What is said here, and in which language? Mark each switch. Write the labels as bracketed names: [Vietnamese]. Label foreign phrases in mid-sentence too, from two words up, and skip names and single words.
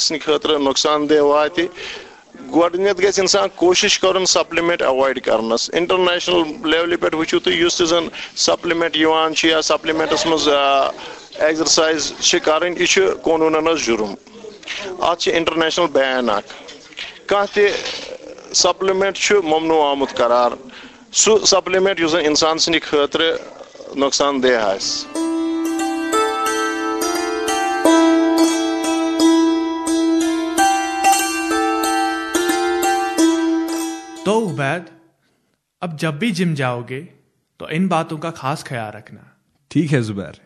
[Kashmiri] سٕنٛدِ خٲطرٕ نۄقصان دہ واتہِ گۄڈٕنیتھ گژھِ انسان کوشش کرُن [English] supplement avoid [Kashmiri] کرنس انٹرنیشنل لیولہِ پٮ۪ٹھ وٕچھِو تُہۍ یُس تہِ زن سپلمنٹ یِوان چھُ یا سپلمنٹس منٛز ایگزرسایز چھِ کرٕنۍ یہِ چھُ قونوٗنن حظ جُرم اتھ چھِ [English] international ban [Kashmiri] اکھ کانٛہہ تہِ سپلمنٹ چھُ ممنوع آمُت قرار سُہ سپلمنٹ یُس زن انسان سٕنٛدِ خٲطرٕ نۄقصان دہ آسہِ. [Urdu] تو عبید اب جب بھی جم جاؤ گے تو ان باتوں کا خاص خیال رکھنا. ٹھیک ہے زبیر.